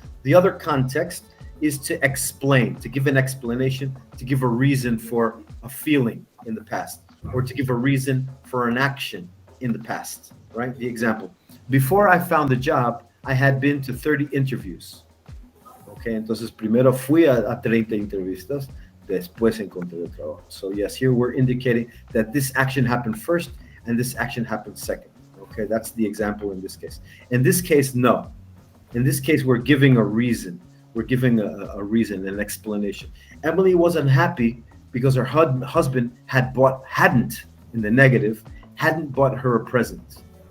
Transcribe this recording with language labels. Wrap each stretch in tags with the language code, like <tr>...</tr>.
<en>The other context is to explain, to give an explanation, to give a reason for a feeling in the past, or to give a reason for an action in the past, right? The example. Before I found the job, I had been to 30 interviews.</en> <es>Okay, entonces primero fui a 30 entrevistas, después encontré el trabajo.</es> <en>So yes, here we're indicating that this action happened first, and this action happens second. Okay, that's the example in this case. In this case, no. In this case, we're giving a reason. We're giving a reason, an explanation. Emily was unhappy because her husband hadn't, in the negative, hadn't bought her a present.</en>